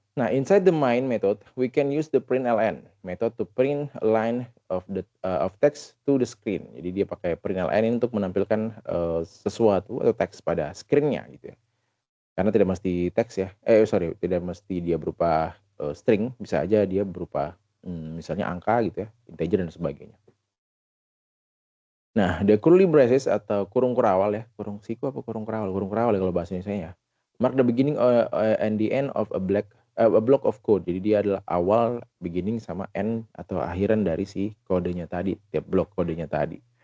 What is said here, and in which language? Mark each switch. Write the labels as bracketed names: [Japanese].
[English] Nah, inside the main method, we can use the println method to print a line of text to the screen. [Indonesian] Jadi dia pakai println ini untuk menampilkan sesuatu atau teks pada screen-nya gitu ya. Karena tidak mesti teks ya. Tidak mesti dia berupa string, bisa aja dia berupa misalnya angka gitu ya, integer dan sebagainya. Nah, [English] the curly braces [Indonesian] atau kurung kurawal ya, kurung siku apa kurung kurawal? Kurung kurawal ya kalau bahasa Indonesia ya. [English] Mark the beginning and the end of a block of code. [Indonesian] Jadi dia adalah awal, beginning sama end atau akhiran dari si kodenya tadi, tiap blok kodenya tadi.